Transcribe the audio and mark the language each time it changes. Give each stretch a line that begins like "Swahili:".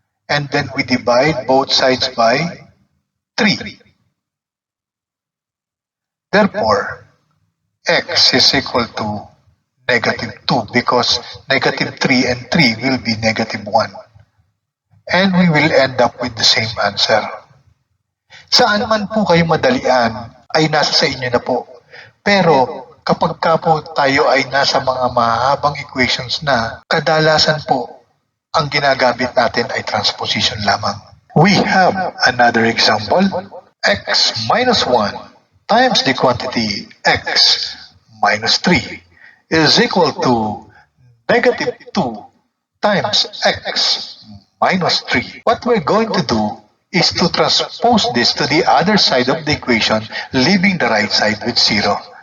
English: And then we divide both sides by 3. Therefore, x is equal to negative 2 because negative 3 and 3 will be negative 1. And we will end up with the same answer.
Filipino: Saan man po kayo madalian ay nasa sa inyo na po. Pero kapag ka po tayo ay nasa mga mahabang equations na, kadalasan po ang ginagamit natin ay transposition lamang.
English: We have another example. X minus 1 times the quantity x minus 3 is equal to negative 2 times x minus 3. What we're going to do is to transpose this to the other side of the equation, leaving the right side with 0.